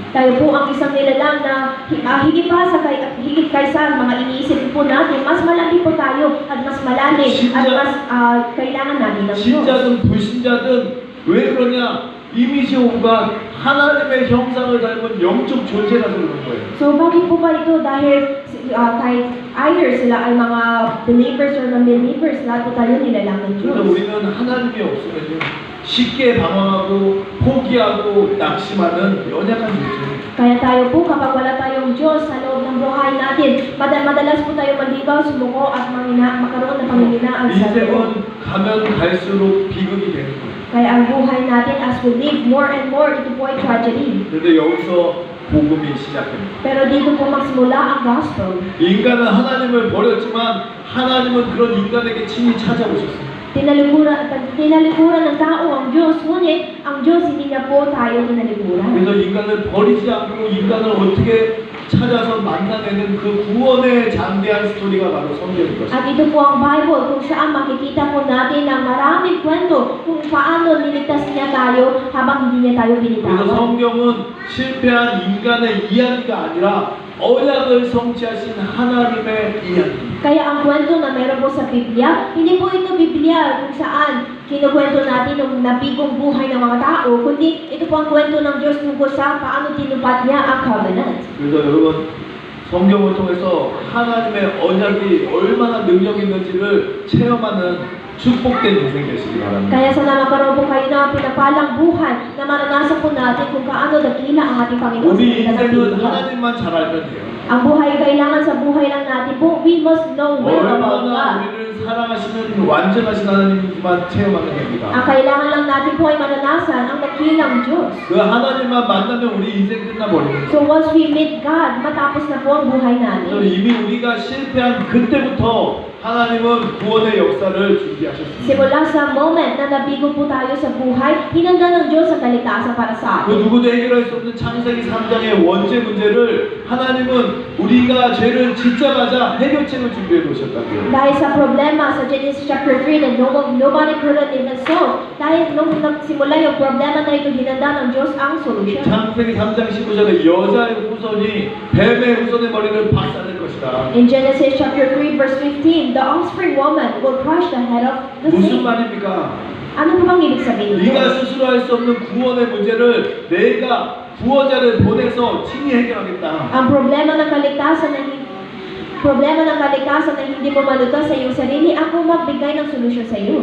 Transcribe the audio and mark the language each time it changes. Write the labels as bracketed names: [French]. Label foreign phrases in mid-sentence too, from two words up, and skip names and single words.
[Filipino] Tayo po ang isang nilalang na higit kaysa mga iniisip po natin, mas malaki po tayo at mas malalim at mas kailangan natin ng Diyos. [Korean] 신자든 불신자든 왜 그러냐? 이미지 온갖 하나님의 형상을 닮은 영적 존재라서 그런 거예요. [Filipino] So bakit po ba ito? Dahil kahit either sila ay mga [English] believers or non-believers, [Filipino] lahat po tayo nilalang ng [Korean] 그래서 [Filipino] Diyos. [Korean] 우리는 하나님이 없으면요 쉽게 방황하고 포기하고 낙심하는 연약한 존재입니다. [Filipino] Kaya tayo po, kapag wala tayong Diyos sa loob ng buhay natin, madalas po tayo maligaw, sumuko at magkaroon ng panghihinaan sa loob. [Korean] 인생은 가면 갈수록 비극이 되는 거예요. [Filipino] Kaya ang buhay natin [English] as we live more and more, [Filipino] ito po ay tragedy. [Korean] 그런데 여기서 복음이 시작됩니다. [Filipino] Pero dito po magsimula ang gospel. [Korean] 인간은 하나님을 버렸지만 하나님은 그런 인간에게 친히 찾아오셨습니다. [Filipino] Tinalikuran ng tao ang Diyos, ngunit ang Diyos hindi niya po tayo tinalikuran. [Korean] 그래서 인간을 버리지 않고 인간을 어떻게 찾아서 만나내는 그 구원의 장대한 스토리가 바로 성경인 것입니다. [Filipino] At ito po ang Bible kung saan makikita po natin ang maraming kwento kung paano niligtas niya tayo habang hindi niya tayo [Korean] 그래서 [Filipino] binitawan. [Korean] 성경은 실패한 인간의 이야기가 아니라 언약을 성취하신 하나님의 이야기. [Filipino] Kaya ang kwento na meron po sa Biblia, hindi po ito Biblia kung saan kinukwento natin ng nabigong buhay ng mga tao, kundi ito po ang kwento ng Diyos tungkol sa paano tinupad niya ang covenant. [Korean] 그래서 여러분 성경을 통해서 하나님의 언약이 얼마나 능력 있는지를 체험하는 축복된 인생 되시기 바랍니다. [Filipino] Kaya sana magkaroon po kayo ng pinapalang buhay na maranasan po natin kung kaano dakila ang ating Panginoon sa [Korean] 우리 [Filipino] Biblia. [Korean] 인생은 하나님만 잘 알면 돼요. [Filipino] Ang buhay kailangan sa buhay lang natin po, [English] we must know well about God. [Korean] 얼마나 우리를 사랑하시는 완전하신 하나님만 체험하면 됩니다. [Filipino] Ang kailangan lang natin po ay maranasan ang dakilang Diyos. [Korean] 그 하나님만 만나면 우리 인생 끝나버립니다. [English] So once we meet God, [Filipino] matapos na po ang buhay [Korean] 그래서 [Filipino] natin. [Korean] 이미 우리가 실패한 그때부터 하나님은 구원의 역사를 준비하셨습니다. [Filipino] Simula sa moment na nabigo po tayo sa buhay, hinanda ng Diyos ang kaligtasan para sa [Korean] 그 [Filipino] atin. [Korean] 누구도 해결할 수 없는 창세기 3장의 원죄 문제를 하나님은 우리가 죄를 짓자마자 해결책을 준비해 놓으셨다고요. [Filipino] Dahil sa problema sa [English] Genesis chapter 3 [Filipino] na [English] nobody could even solve, [Filipino] dahil nung nagsimula yung problema na ito, hinanda ng Diyos ang solution. [Korean] 창세기 3장 19절에 여자의 후손이 뱀의 후손의 머리를 박살낼 것이다. [English] In Genesis chapter 3 verse 15, the offspring woman will crush the head of the [Korean] 무슨 [English] snake. [Korean] 말입니까? [Filipino] Ano po bang ibig sabihin nito? [Korean] 네가 스스로 할 수 없는 구원의 문제를 내가 구원자를 보내서 친히 해결하겠다. [Filipino] Ang problema ng kaligtasan na hindi mo malutas sa iyong sarili, ako magbigay ng solusyon sa iyo.